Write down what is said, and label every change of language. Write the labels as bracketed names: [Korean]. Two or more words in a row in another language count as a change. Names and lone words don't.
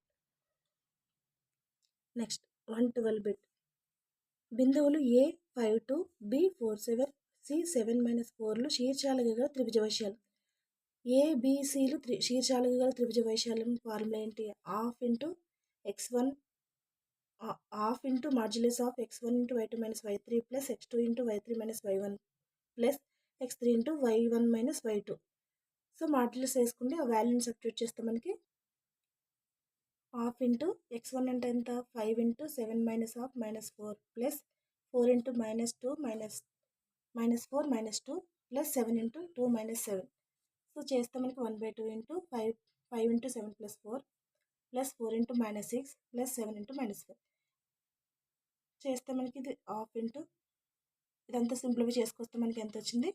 [English] next 112 bit [Telugu] బిందువులు A 5, 2, B 4, 7, C 7 - 4లు శీర్షాలుగా గల త్రిభుజ వైశాల్యం. ABCలు శీర్షాలుగా గల త్రిభుజ వైశాల్యం ఫార్ములా ఏంటి? ½ × x1 ½ × [English] modulus of [Telugu] x1 × y2 - y3 + x2 × y3 - y1 + x3 × y1 - y2. సో మాడ్యులస్ వేసుకుంటే ఆ వాల్యూని సబ్స్టిట్యూట్ చేస్తే మనకి ½ × x1 అంటే ఎంత? 5 × 7 - ½ - 4 + 4 × -2 - 4 - 2 + 7 × 2 - 7. సో చేస్తే మనకి 1/2 × 5 × 7 + 4 + 4 × -6 + 7 × -5 చేస్తే మనకి ఇది ½ ఇదంతా సింప్లిఫై చేసుకొస్తే మనకి ఎంత వచ్చింది?